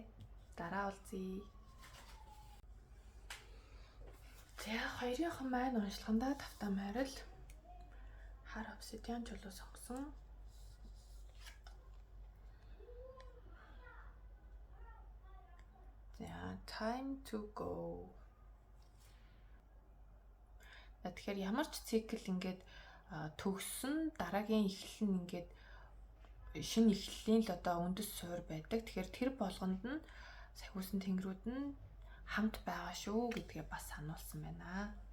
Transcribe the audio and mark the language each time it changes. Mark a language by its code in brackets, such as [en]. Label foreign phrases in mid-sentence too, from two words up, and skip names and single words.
[mn] Дараа уулзъя. За хоёрынхан маань уншлагандаа тавтаа майрал хар обсидиан чулуу сонгосон. [en] За time to go. [mn] Тэгэхээр ямар ч цикл ингээд төгссөн дараагийн эхлэл нь ингээд шинэ эхлэлийн л одоо үндэс суур байдаг. Тэгэхээр тэр болгонд нь сахиусан тэнгэрүүд нь хамт байгаа шүү гэдгээ бас сануулсан байна.